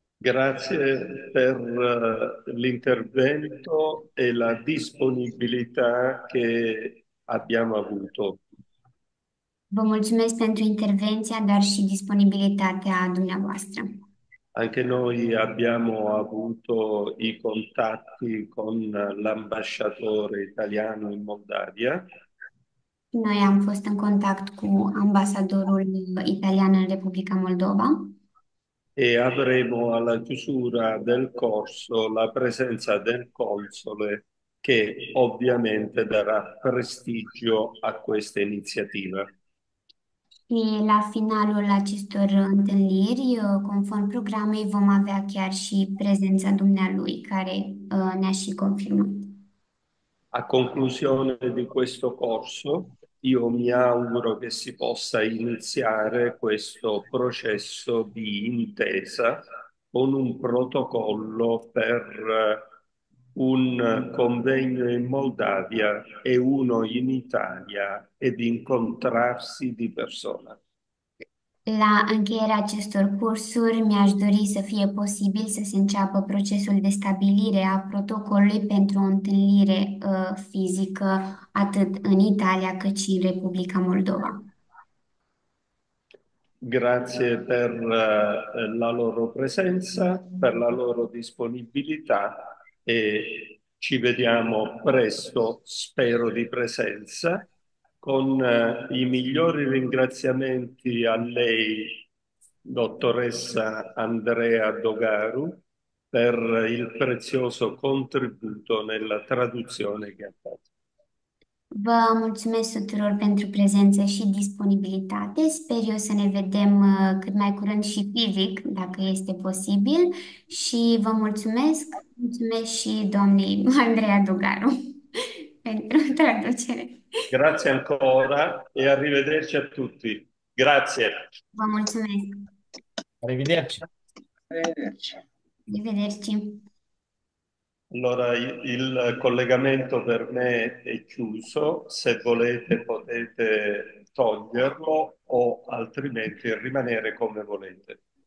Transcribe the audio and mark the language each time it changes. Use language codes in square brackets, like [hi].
[it] Grazie per l'intervento e la disponibilità che abbiamo avuto. [ro] Vă mulțumesc pentru intervenția, dar și disponibilitatea dumneavoastră. [it] Anche noi abbiamo avuto i contatti con l'ambasciatore italiano in Moldavia [ro] Noi am fost în contact cu ambasadorul italian în Republica Moldova [it] e avremo alla chiusura del corso la presenza del console che ovviamente darà prestigio a questa iniziativa. [ro] și la finalul acestor întâlniri, conform programei, vom avea chiar și prezența dumnealui, care ne-a și confirmat. [it] A conclusione di questo corso, io mi auguro che si possa iniziare questo processo di intesa con un protocollo per un convegno in Moldavia e uno in Italia ed incontrarsi di persona. [ro] La încheierea acestor cursuri, mi-aș dori să fie posibil să se înceapă procesul de stabilire a protocolului pentru o întâlnire fizică atât în Italia cât și în Republica Moldova. [it] Grazie per la loro presenza, per la loro disponibilità e ci vediamo presto, spero di presenza, con i migliori ringraziamenti a lei, dottoressa Andrea Dogaru, per il prezioso contributo nella traduzione che ha fatto. [ro] Vă mulțumesc tuturor pentru prezență și disponibilitate. Sper eu să ne vedem cât mai curând și fizic, dacă este posibil. Și vă mulțumesc, mulțumesc și doamnei Andreea Dugaru pentru traducere. [it] Grazie ancora e arrivederci a tutti. Grazie. [ro] Vă mulțumesc. [it] Arrivederci. Arrivederci. Arrivederci. Allora, il collegamento per me è chiuso, se volete potete toglierlo o altrimenti rimanere come volete.